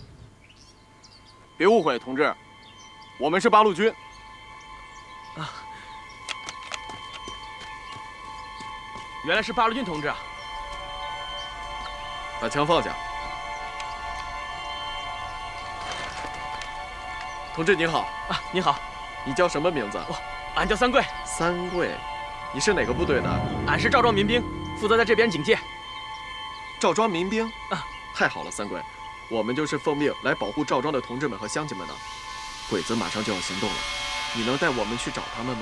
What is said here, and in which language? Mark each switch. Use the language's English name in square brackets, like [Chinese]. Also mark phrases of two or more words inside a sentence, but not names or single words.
[Chinese] 別誤會，同志，我們是八路軍。啊，原來是八路軍同志啊！把槍放下。同志您好啊，您好，你叫什麼名字？俺叫三桂。三桂，你是哪個部隊的？俺是趙莊民兵，負責在這邊警戒。趙莊民兵啊，太好了，三桂，我們就是奉命來保護趙莊的同志們和鄉親們的。鬼子馬上就要行動了，你能帶我們去找他們嗎？